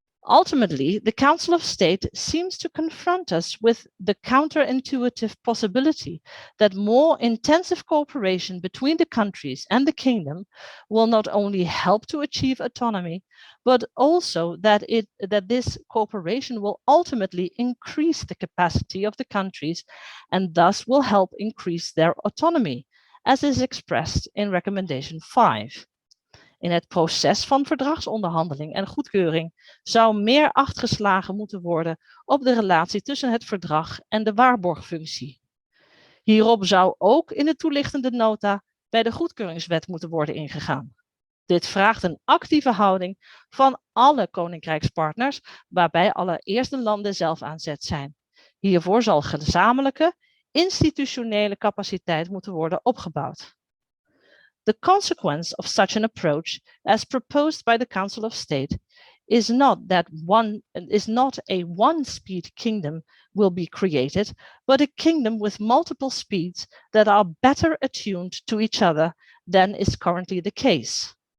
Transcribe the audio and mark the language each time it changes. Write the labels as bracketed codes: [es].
[en] Ultimately, the Council of State seems to confront us with the counterintuitive possibility that more intensive cooperation between the countries and the kingdom will not only help to achieve autonomy, but also that this cooperation will ultimately increase the capacity of the countries and thus will help increase their autonomy, as is expressed in recommendation 5. [nl] In het proces van verdragsonderhandeling en goedkeuring zou meer acht geslagen moeten worden op de relatie tussen het verdrag en de waarborgfunctie. Hierop zou ook in de toelichtende nota bij de goedkeuringswet moeten worden ingegaan. Dit vraagt een actieve houding van alle koninkrijkspartners, waarbij allereerst de landen zelf aan zet zijn. Hiervoor zal gezamenlijke, institutionele capaciteit moeten worden opgebouwd. [en] The consequence of such an approach, as proposed by the Council of State, is not a one-speed kingdom will be created, but a kingdom with multiple speeds that are better attuned to each other than is currently the case.